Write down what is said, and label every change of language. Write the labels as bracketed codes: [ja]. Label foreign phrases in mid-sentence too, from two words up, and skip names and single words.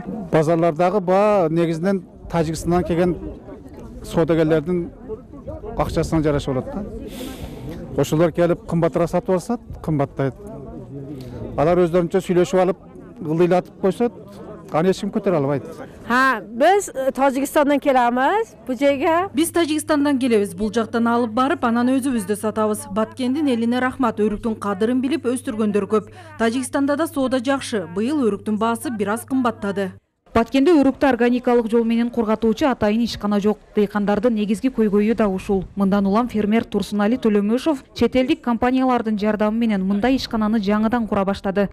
[ky] Базарлардагы баа негизинен Тажикстандан келген соодагерлердин акчасына жараша болот да. Ошолор келип кымбатыраак сатып алсат, кымбаттайт. Алар өздөрүнчө сүйлөшүп алып, ылдыйлатып койсот, аны эч ким көтөрө албайт. [uz] Biz Tajikistandan kelamiz bu жерге. [ky] Биз Тажикстандан келебиз. Бул жактан алып барып, анан өзүбүздө сатабыз. Баткендин элине рахмат, өрүктүн кадырын билип өстүргөндөр көп. Тажикстанда да соода жакшы. Быйыл өрүктүн баасы бир аз кымбаттады. Баткенде өрүктү органикалык жол менен кургатуучу атайын ишкана жок. Дыйкандардын негизги көйгөйү да ушул. Мындан улам фермер Турсунали Төлөмөшов чет элдик компаниялардын жардамы менен мындай ишкананы жаңыдан кура баштады.